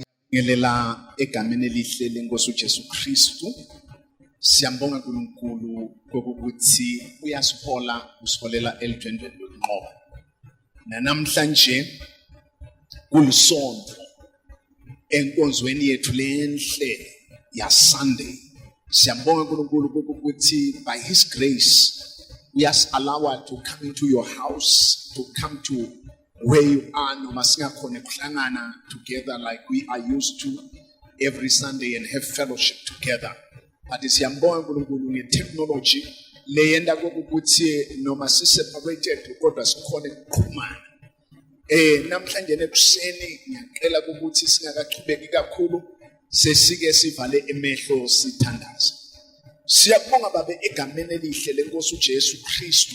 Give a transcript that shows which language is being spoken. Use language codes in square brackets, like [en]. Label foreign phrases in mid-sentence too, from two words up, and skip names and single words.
[zu] Ngelela egameni elihle lenkosi uJesu Kristu siyambonga uNkulunkulu kokuthi uyasihola usiholela elidwendweni lokunqoba. Namhlanje kulisonto enkonzweni yethu lenhle ya Sunday. Siyambonga uNkulunkulu kokuthi [en] by his grace we are allowed to come into your house, to come to where you are, [zu] noma singakhona ukuhlangana [en] together like we are used to every Sunday and have fellowship together. [zu] But siyambonga uNkulunkulu nge-technology leyenda kokuthi noma si-separated kodwa sikhona ukuqhumana. Namhlanje nekuseni ngiyacela ukuthi singakachubeki kakhulu sesike sivale emehlo sithandaza. Siyabonga babe egameni elihle lenkosi uJesu Kristu.